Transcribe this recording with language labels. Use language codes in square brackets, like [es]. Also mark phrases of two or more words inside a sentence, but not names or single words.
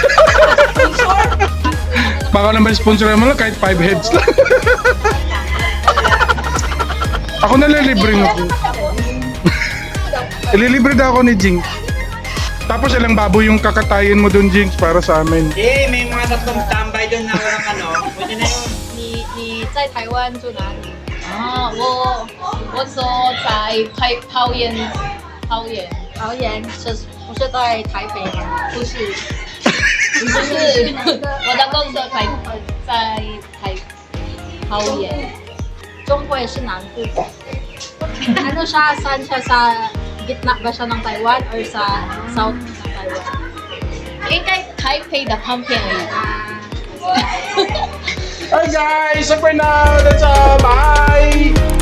[tl] baka naman sponsoran mo lang kahit 5 heads lang. Ako nalilibre mo po. Ililibre na ako ni Jinx. Tapos ilang baboy yung kakatayin mo dun, Jinx, para sa amin. Eh, may mga tatlong tambay doon na walang ano. Pwede na yun. [zh] 你在台湾住哪里？啊，我说在桃园，是不是在台北？不是，我的公司在桃园，中部是南部。 [tl] ano siya? Saan siya sa gitna ba siya ng Taiwan or sa south ng Taiwan? 应该台北的旁边而已。 [en] Hi guys! So for now, that's bye!